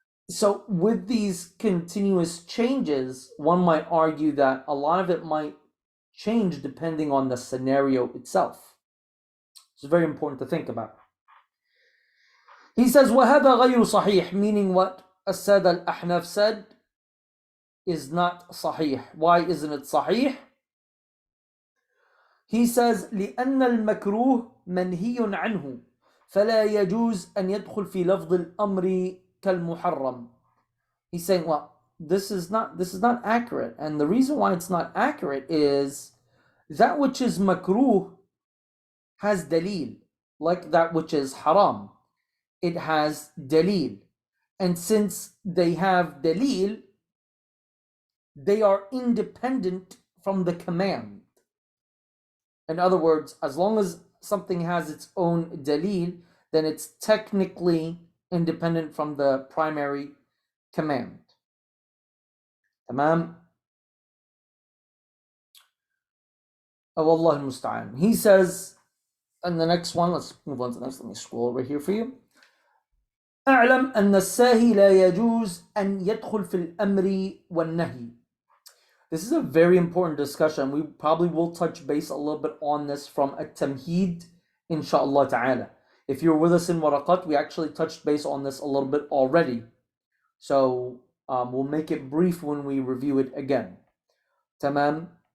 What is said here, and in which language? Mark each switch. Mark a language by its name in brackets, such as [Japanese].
[English] So with these continuous changes, one might argue that a lot of it might change depending on the scenario itself. It's very important to think about. He says, [Arabic] وَهَذَا غَيْرُ صَحِيح, [English] meaning what As-Sada al-Ahnaf said is not sahih. Why isn't it sahih? He says, [Arabic] لِأَنَّ الْمَكْرُوهِ مَنْهِيٌ عَنْهُ فَلَا يَجُوز أَنْ يَدْخُلْ فِي لَفْظِ الْأَمْرِ كَالْمُحَرَّمِ. [English] He's saying, well, this is not accurate. And the reason why it's not accurate is that which is makruh has dalil, like that which is haram. It has dalil. And since they have dalil, they are independent from the command. In other words, as long as something has its own dalil, then it's technically independent from the primary command. Tamam? Oh, Allah al-Musta'an. He says, and the next one, let's move on to the next. Let me scroll over here for you. [Arabic] أعلم أن الساهي لا يجوز أن يدخل في الأمر والنهي. [English] This is a very important discussion. We probably will touch base a little bit on this from At-Tamheed, inshallah ta'ala. If you're with us in Waraqat, we actually touched base on this a little bit already. So we'll make it brief when we review it again. Tamam.